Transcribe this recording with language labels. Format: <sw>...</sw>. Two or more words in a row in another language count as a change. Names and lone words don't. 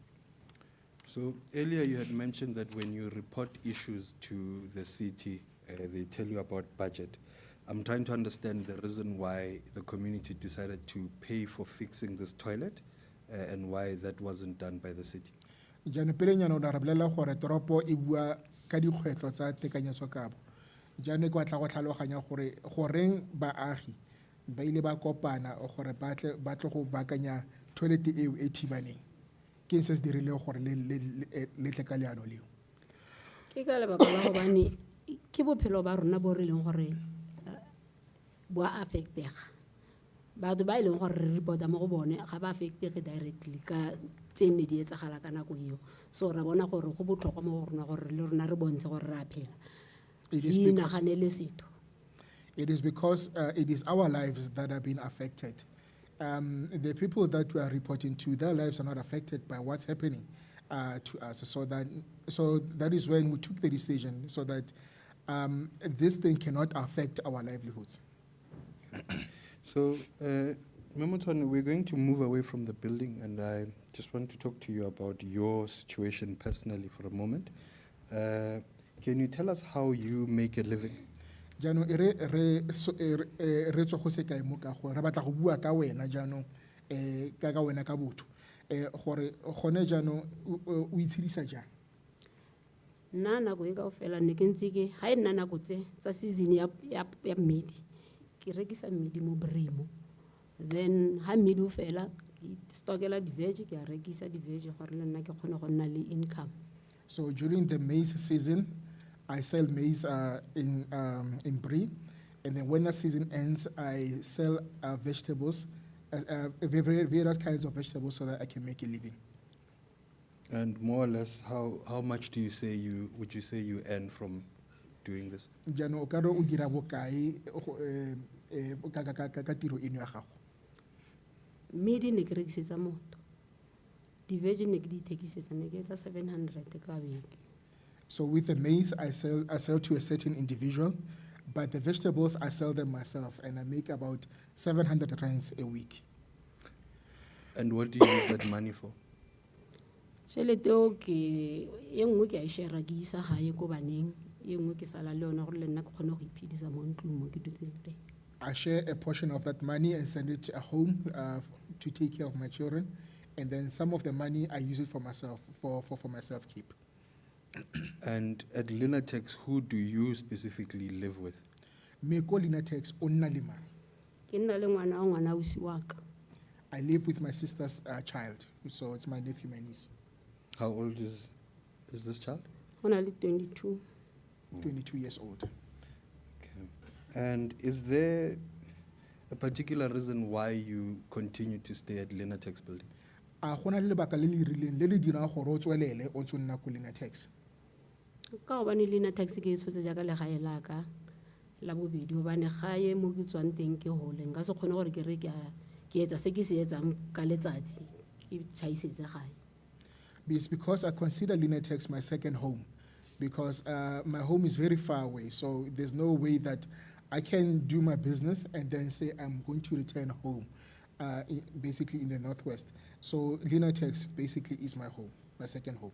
<en>So earlier you had mentioned that when you report issues to the city, they tell you about budget. I'm trying to understand the reason why the community decided to pay for fixing this toilet and why that wasn't done by the city.</en> <tn>Jane pele nyana o na re bolela gore toropo e bua ka dikgwetlo tsa tekanyetsokabo. Jane kwa tla go tlhaloganya gore goreng baagi ba ile ba kopana gore ba tle go baakanya toilet eo e thibaneng. Ke se se dirile gore le tle ka leano leo. Ke ka lebaka la gobane ke bophelo ba rona bo re leng gore bo a affectega batho ba ileng gore re reporta mo go bone ga ba affectege directly ka tsene di etsagala ka nako eo so ra bona gore go botlhokwa mo go rona gore le rona re bontshe gore re a phela di naganele setho.</tn> <en>It is because it is our lives that have been affected. The people that we are reporting to, their lives are not affected by what's happening to us. So that is when we took the decision so that this thing cannot affect our livelihoods. So Memotone, we're going to move away from the building, and I just want to talk to you about your situation personally for a moment. Can you tell us how you make a living?</en> <tn>Jaanong re tswa go se kae mo ka gore re batla go bua ka wena jaanong ka wena ka botho gore gone jaanong o itshedisa jang. Nna nako e kaofela ne ke ntse ke ha e nna nako tsa season ya mmidi ke rekisa mmidi mo Brimo, then ha mmidi o fela ke stockela di-veg ke a rekisa di-veg gore le nna ke kgone go nna le income.</tn> <en>So during the maize season, I sell maize in Brie, and then when the season ends, I sell vegetables, various kinds of vegetables, so that I can make a living. And more or less, how much would you say you earn from doing this?</en> <tn>Jaanong o ka re o dira bokae ka tiro eno ya gago. Mmidi ne ke rekisetsa motho, di-veg ne ke di thekisetsa ne ke etsa 700 ka beke.</tn> <en>So with the maize, I sell to a certain individual, but the vegetables, I sell them myself, and I make about 700 rands a week. And what do you use that money for?</en> <tn>Tšhelete eo ke e nngwe ke a e share ke isa gae ko baneng, e nngwe ke sala le yona gore le nna ke kgone go iphedisa mo ntlong mo ke dutseng teng.</tn> <en>I share a portion of that money and send it home to take care of my children, and then some of the money I use it for myself, for myself keep. And at Linatex, who do you specifically live with?</en> <tn>Me ko Linatex o nna le mang? Ke nna le ngwana ausi wa ka.</tn> <en>I live with my sister's child, so it's my nephew, my niece. How old is this child?</en> <tn>Go na le 22.</tn> <en>22 years old. Okay. And is there a particular reason why you continue to stay at Linatex building?</en> <tn>A gona le lebaka le le rileng le le dirang gore o tswelele o ntse o nna ko Linatex. Ka gobane Linatex ke e tshotse jaaka legae la ka la bobedi gobane gae mo ke tswang teng ke hole nka se kgone gore ke re ke etsa se ke se etsang ka letsatsi ke tšhaisetse gae.</tn> <en>It's because I consider Linatex my second home, because my home is very far away, so there's no way that I can do my business and then say I'm going to return home, basically in the Northwest. So Linatex basically is my home, my second home.</en>